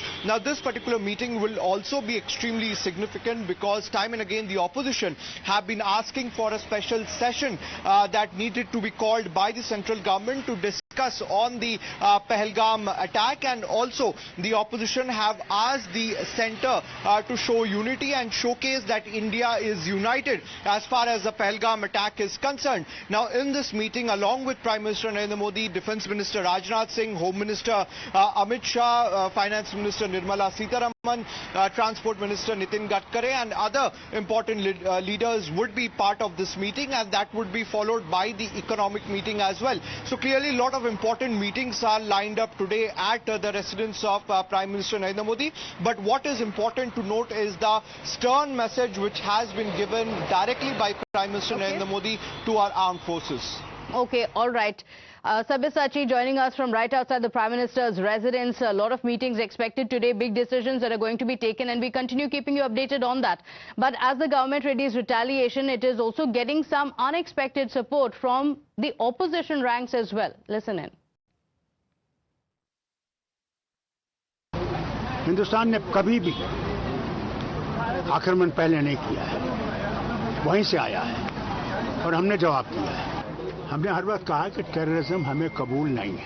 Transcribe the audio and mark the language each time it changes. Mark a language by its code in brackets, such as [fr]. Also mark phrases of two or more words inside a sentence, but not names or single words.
[en] Now, this particular meeting will also be extremely significant because time and again the opposition have been asking for a special session that needed to be called by the central government to discuss discuss on the Pahalgam attack, and also the opposition have asked the centre to show unity and showcase that India is united as far as the Pahalgam attack is concerned. Now, in this meeting, along with Prime Minister Narendra Modi, Defence Minister Rajnath Singh, Home Minister Amit Shah, Finance Minister Nirmala Sitharaman, Transport Minister Nitin Gadkari and other important leaders would be part of this meeting, and that would be followed by the economic meeting as well. So clearly a lot of important meetings are lined up today at the residence of Prime Minister Narendra Modi. But what is important to note is the stern message which has been given directly by Prime Minister Narendra Modi to our armed forces. Okay, all right. Sabyasachi joining us from right outside the Prime Minister's residence. A lot of meetings expected today, big decisions that are going to be taken, and we continue keeping you updated on that. But as the government readies retaliation, it is also getting some unexpected support from the opposition ranks as well. Listen in. [hi] हिंदुस्तान ने कभी भी आक्रमण पहले नहीं किया है, वहीं से आया है और हमने जवाब दिया है। हमने हर वक्त कहा कि टेररिज्म हमें कबूल नहीं है।